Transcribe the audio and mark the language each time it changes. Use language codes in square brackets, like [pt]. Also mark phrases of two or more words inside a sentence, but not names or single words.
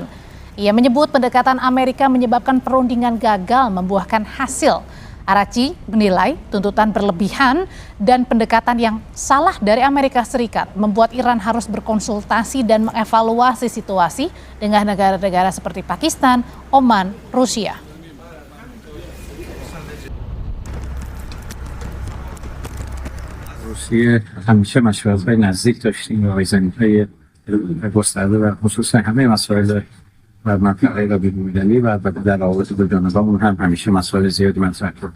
[id] Ia menyebut pendekatan Amerika menyebabkan perundingan gagal membuahkan hasil. Araghchi menilai tuntutan berlebihan dan pendekatan yang salah dari Amerika Serikat membuat Iran harus berkonsultasi dan mengevaluasi situasi dengan negara-negara seperti Pakistan, Oman, Rusia. [fa] روسیه همیشه مشورت‌های نزدیک داشتیم و رایزنی‌های گسترده و خصوصا همه مسائل و منطقه و بین‌المللی و البته در روابط دو جانبه‌مون هم همیشه مسائل زیادی مطرح بود.